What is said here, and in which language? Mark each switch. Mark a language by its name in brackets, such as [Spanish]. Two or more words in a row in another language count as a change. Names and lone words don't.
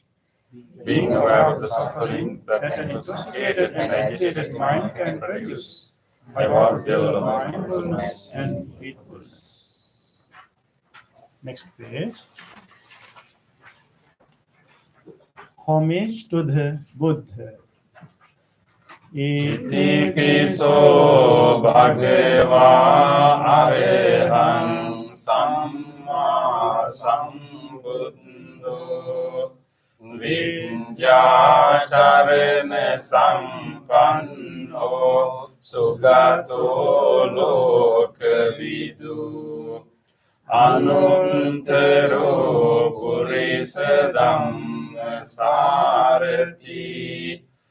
[English] Being aware of the suffering that an intoxicated and agitated mind can produce, I vow to develop mindfulness and faithfulness. Next page. Homage to the Buddha. [Pali] Iti piso bhagavā arahant sammā sambuddho viñjācarana sampanno sugato lokavidu anuttaro purisa dhamma sārati